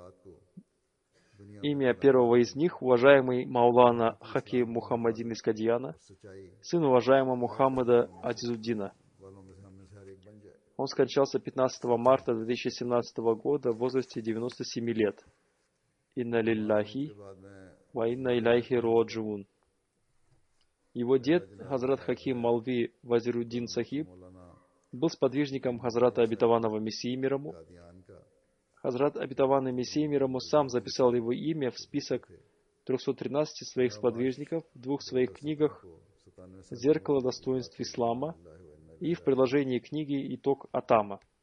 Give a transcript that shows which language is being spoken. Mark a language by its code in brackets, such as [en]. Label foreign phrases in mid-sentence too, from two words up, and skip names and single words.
[ru] Имя первого из них — уважаемый Маулана Хаким Мухаммадин из Кадьяна, сын уважаемого Мухаммада Азизуддина. Он скончался 15 марта 2017 года в возрасте 97 лет. [ar] إنا لله وإنا إليه راجعون. [ru] Его дед, Хазрат Хаким Малви Вазируддин Сахиб, был сподвижником Хазрата Обетованного Мессии мир ему. Хазрат Обетованный Мессия мир ему сам записал его имя в список 313 своих сподвижников в двух своих книгах «Зеркало достоинств ислама» и в приложении книги «Итог Атама».